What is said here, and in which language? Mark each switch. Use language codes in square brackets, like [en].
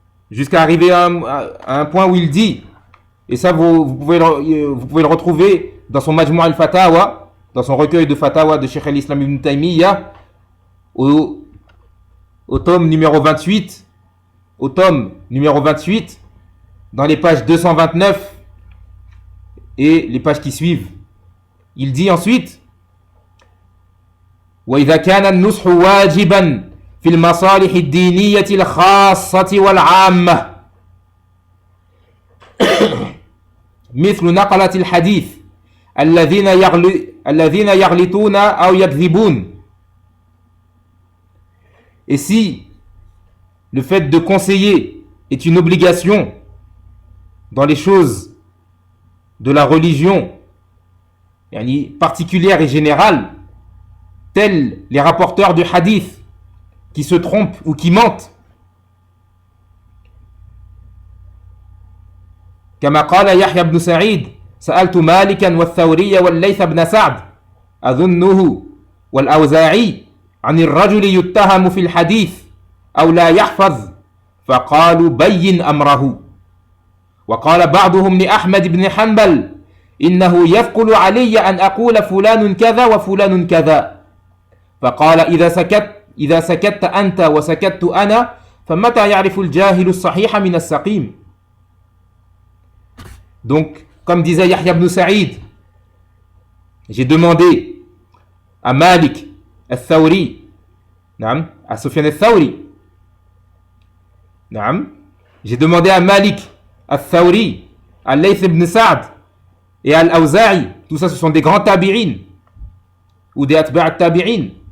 [fr] Jusqu'à arriver à un point où il dit, et ça vous pouvez le retrouver dans son Majmu' al-Fatawa, dans son recueil de Fatawa de Cheikh al-Islam ibn Taymiyyah, où au tome numéro 28, dans les pages 229 et les pages qui suivent. Il dit ensuite [ar] وإذا كان النصح واجبا في المصالح الدينية الخاصة والعامة مثل نقلة الحديث الذين يغلطون أو يكذبون. [fr] Et si le fait de conseiller est une obligation dans les choses de la religion particulière et générale, tels les rapporteurs du hadith qui se trompent ou qui mentent, [ar] كما قال يحيى بن سعيد سألت مالكا والثوري والليث بن سعد أظنه والأوزاعي عن الرجل يتهم في الحديث أو لا يحفظ فقالوا بين أمره. وقال بعضهم لأحمد بن حنبل إنه يثقل علي أن أقول فلان كذا وفلان كذا فقال إذا سكت أنت وسكت أنا فمتى يعرف الجاهل الصحيح من السقيم. [fr] Donc, comme disait Yahya ibn Sa'id, j'ai demandé à Malik al-Thawri, à Sufyan al-Thawri, j'ai demandé à Malik al-Thawri, à Layth ibn Sa'd et à Al-Awza'i, tout ça ce sont des grands tabi'in ou des atba' tabi'in.